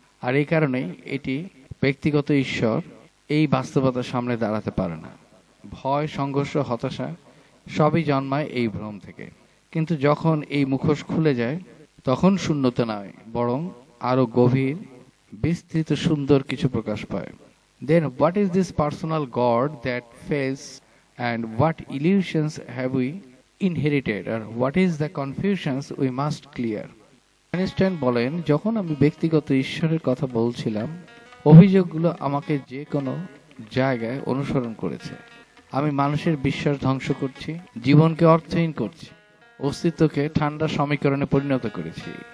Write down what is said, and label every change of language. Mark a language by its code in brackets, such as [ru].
[bn] আর এই কারণেই এটি ব্যক্তিগত ঈশ্বর এই বাস্তবতার সামনে দাঁড়াতে পারে না। ভয়, সংঘর্ষ, হতাশা সবই জন্মায় এই ভ্রম থেকে। কিন্তু যখন এই মুখোশ খুলে যায় তখন শূন্যতা নয়, বরং আরো গভীর, বিস্তৃত, সুন্দর কিছু প্রকাশ পায়। [en] Then what is this personal God that fails, and what illusions have we inherited, or what is the confusions we must clear? [bn] Einstein বলেন, যখন আমি ব্যক্তিগত ঈশ্বরের কথা বলছিলাম, অভিযোগগুলো আমাকে যে কোনো জায়গায় অনুসরণ করেছে। আমি মানুষের বিশ্বাস ধ্বংস করছি, জীবনকে অর্থহীন করছি, অস্তিত্বকে ঠান্ডা সমীকরণে পরিণত করেছি।